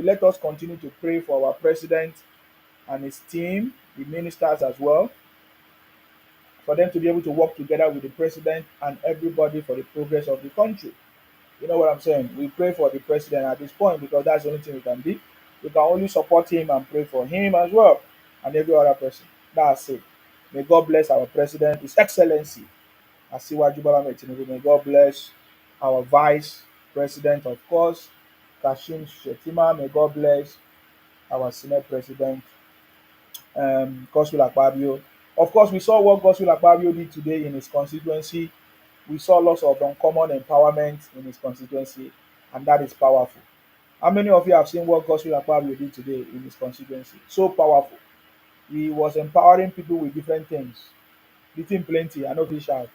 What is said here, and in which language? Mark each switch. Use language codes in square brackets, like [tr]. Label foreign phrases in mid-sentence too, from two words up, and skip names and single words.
[en] Let us continue to pray for our president and his team, the ministers as well, for them to be able to work together with the president and everybody for the progress of the country. You know what I'm saying? We pray for the president at this point because that's the only thing we can do. We can only support him and pray for him as well and every other person. That's it. May God bless our president, His Excellency Asiwaju Bola Ahmed Tinubu. May God bless our Vice President, of course, Kashim Shettima. May God bless our Senate President, Godswill Akpabio. Of course, we saw what Godswill Akpabio did today in his constituency. We saw lots of uncommon empowerment in his constituency, and that is powerful. How many of you have seen what Godswill Akpabio did today in his constituency? So powerful. He was empowering people with different things. Eating plenty, I know fish out.